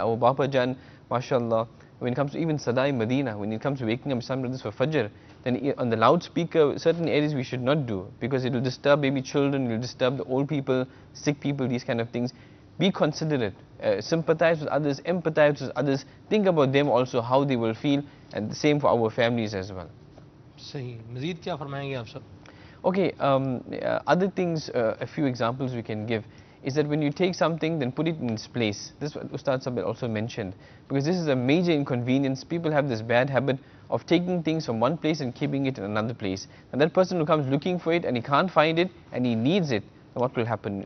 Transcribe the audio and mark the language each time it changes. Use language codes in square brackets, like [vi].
[en] Our Bapa Jan, mashallah, when it comes to even Sadai Medina, when it comes to waking up some brothers for Fajr, then on the loudspeaker, certain areas we should not do, because it will disturb baby children, it will disturb the old people, sick people, these kind of things. Be considerate, sympathize with others, empathize with others, think about them also, how they will feel, and the same for our families as well. [ur] सही मज़ीद क्या फरमाएंगे आप सब? [en] Okay, other things, a few examples we can give is that when you take something, then put it in its place. This is what Ustad Sabir also mentioned, because this is a major inconvenience. People have this bad habit of taking things from one place and keeping it in another place. And that person who comes looking for it and he can't find it and he needs it, then what will happen?